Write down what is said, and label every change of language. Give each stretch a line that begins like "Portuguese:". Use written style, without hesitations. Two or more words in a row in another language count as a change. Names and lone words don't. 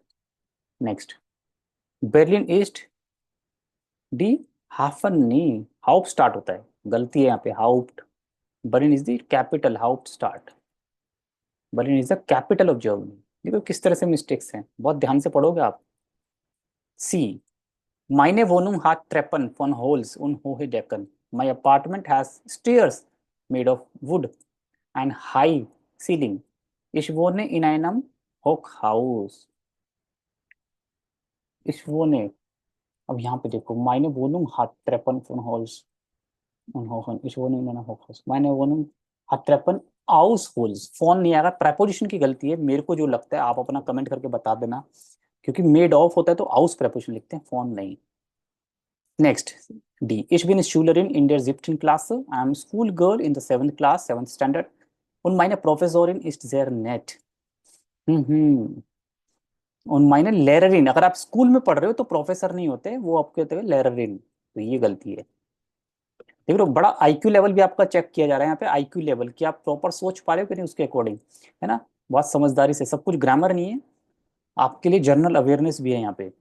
English: नेक्स्ट,
German: Berlin ist die Hafen nie, Haupt Stadt
Hindi: होता है, गलती है यहाँ पे,
English: हाउप्ट, Berlin is the capital,
German: Haupt Stadt,
English: Berlin is the capital of Germany.
Hindi: देखो किस तरह से मिस्टेक्स हैं, बहुत ध्यान से पढ़ोगे आप।
English: सी,
German: meine Wohnung hat Treppen von Holz und hohe Decken,
English: my apartment has stairs made of wood and high ceiling,
German: ich wohne in einem Hochhaus, ich wohne,
Hindi: अब यहाँ पे देखो,
German: meine Wohnung hat Treppen von Holz und hohen, ich wohne in einem Hochhaus, meine Wohnung hat Treppen aus Holz,
Hindi: फोन नहीं आएगा, प्रेपोजिशन की गलती है, मेरे को जो लगता है आप अपना कमेंट करके बता देना, क्योंकि
English: made of
Hindi: होता है तो आउस प्रेपोजिशन लिखते हैं, फोन नहीं।
English: Next, D.
German: Ich bin Schülerin in der 7. Klasse.
English: I am Schoolgirl in the 7th Class, 7th Standard.
German: Und meine Professorin ist sehr nett. हम्म, और meine Lehrerin,
Hindi: अगर आप स्कूल में पढ़ रहे हो तो प्रोफेसर नहीं होते, वो आपके होते हैं लेररिन, तो ये गलती है। देख लो, बड़ा
English: IQ level
Hindi: भी आपका चेक किया जा रहा है यहाँ पे,
English: IQ level
Hindi: कि आप प्रॉपर सोच पा रहे हो कि नहीं उसके अकॉर्डिंग, है ना, बहुत समझदारी से, सब कुछ ग्रामर नहीं है, आपके लिए
English: general awareness
Hindi: भी है यहाँ पे।